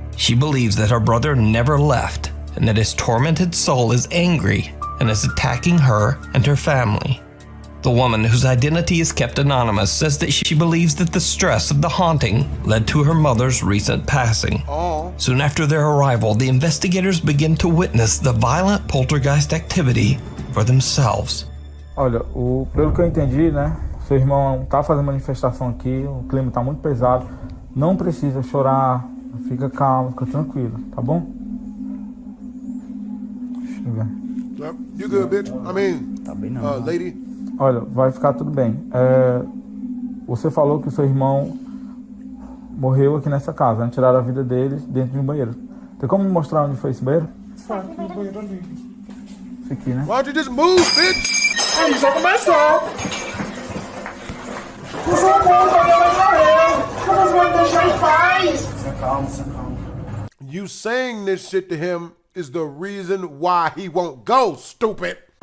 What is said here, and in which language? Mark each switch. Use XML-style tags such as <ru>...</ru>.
<en>She believes that her brother never left and that his tormented soul is angry and is attacking her and her family. The woman, whose identity is kept anonymous, says that she believes that the stress of the haunting led to her mother's recent passing. Soon after their arrival, the investigators begin to witness the violent poltergeist activity for themselves.</en> <pt>Olha, pelo que eu entendi, né? Seu irmão tá fazendo manifestação aqui, o clima tá muito pesado. Não precisa chorar, fica calmo, fica tranquilo, tá bom? Deixa eu ver.</pt> <en>You good, bitch? I mean, lady.</en> <pt>Olha, vai ficar tudo bem. Você falou que o seu irmão morreu aqui nessa casa, né? Tiraram a vida dele dentro de um banheiro. Tem como me mostrar onde foi esse banheiro? Esse aqui, né?</pt> <en>Why don't you just move, bitch?</en> <pt>Aí já começou. Por favor, minha mãe morreu. Como você vai me deixar em paz? Calma.</pt> <en>You saying this shit to him is the reason why he won't go, stupid.</en>